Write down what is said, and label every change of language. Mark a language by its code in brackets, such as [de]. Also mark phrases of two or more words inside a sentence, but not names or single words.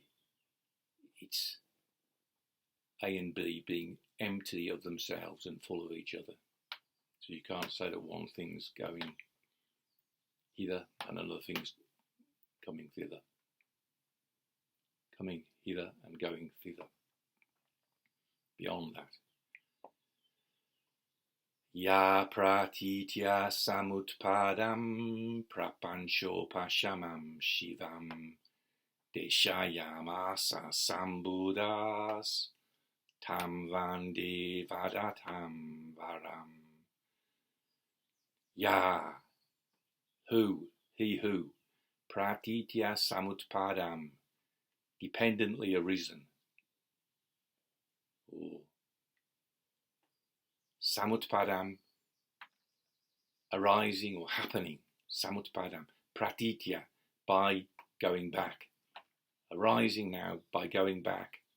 [en] It's A and B being empty of themselves and full of each other. So you can't say that one thing's going hither and another thing's coming thither. Coming hither and going thither. Beyond that. [sa] य प्रतीत्य समुत्पादं प्रपञ्चो पशमं शिवं देशयामास सम्बुद्धस् तं वन्दे वदतां वरम्. [en] Ya, who, he who, [sa] प्रतीत्य समुत्पादं, [en] dependently arisen, or samutpadam, arising or happening, [sa] समुत्पादं, प्रतीत्य, [en] by going back, arising now by going back,